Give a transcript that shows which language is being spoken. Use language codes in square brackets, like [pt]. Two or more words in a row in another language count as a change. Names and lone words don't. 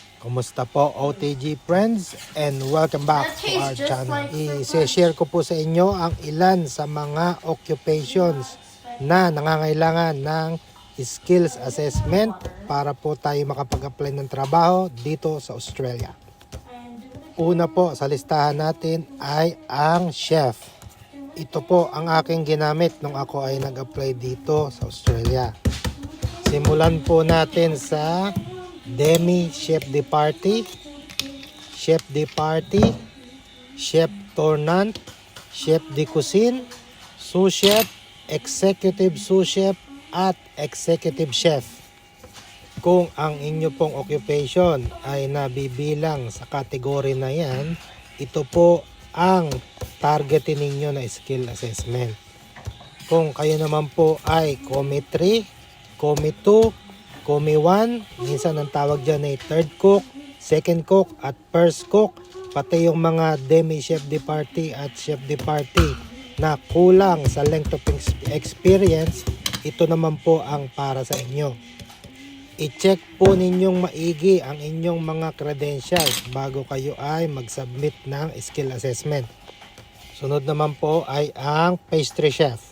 [tl] Kumusta po [en] OTG friends and welcome back to our channel. [tl] I-share ko po sa inyo ang ilan sa mga occupations na nangangailangan ng [en] skills assessment [tl] para po tayo makapag-apply ng trabaho dito sa Australia. Una po sa listahan natin ay ang chef. Ito po ang aking ginamit nung ako ay nag-apply dito sa Australia. Simulan po natin sa [en] Demi Chef de Partie, Chef de Partie, Chef Tournant, Chef de Cuisine, Sous Chef, Executive Sous Chef [tl] at [en] Executive Chef. [tl] Kung ang inyo pong occupation ay nabibilang sa kategory na yan, ito po ang targetin ninyo na [en] skill assessment. [tl] Kung kayo naman po ay Comi 3, Comi 2, Comi 1, minsan ang tawag dyan ay [en] third cook, second cook [tl] at [en] first cook, [tl] pati yung mga [en] demi chef de partie [tl] at [en] chef de partie [tl] na kulang sa [en] length of experience, [tl] ito naman po ang para sa inyo. I-check po ninyong maigi ang inyong mga credentials bago kayo ay mag-submit ng [en] skill assessment. [tl] Sunod naman po ay ang pastry chef.